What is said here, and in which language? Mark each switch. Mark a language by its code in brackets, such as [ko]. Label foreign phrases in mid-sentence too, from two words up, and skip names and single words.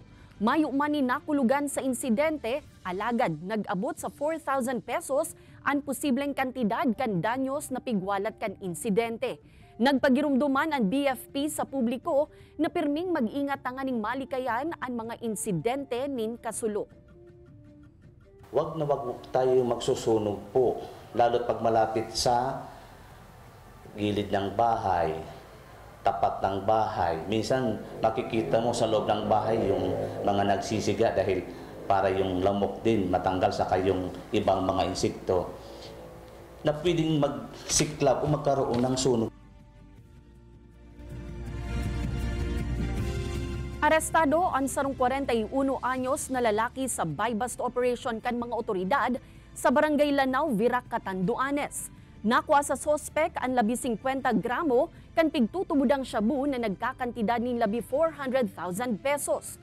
[bik] Mayo man ni nakulugan sa insidente, alagad nag-abot sa 4,000 pesos ang posibleng kantidad kan danyos na pigwalat kan insidente. Nagpagirumduman ang BFP sa publiko na pirming mag-ingat tanganing malikayan ang mga insidente nin kasulo. [tl] Wag na wag tayo magsusunog po, lalo't pag malapit sa gilid ng bahay, tapat ng bahay. Minsan makikita mo sa loob ng bahay yung mga nagsisiga dahil para yung lamok din matanggal sa kayong ibang mga insekto na pwedeng magsiklab o magkaroon ng sunog. [bik] Arestado ang sarong 41 anyos na lalaki sa [en] buy-bust operation [bik] kan mga otoridad sa Barangay Lanao, Virac, Catanduanes. Nakuha sa sospek ang labi 50 gramo kan pigtutubudang shabu na nagkakantidad ng labi 400,000 pesos.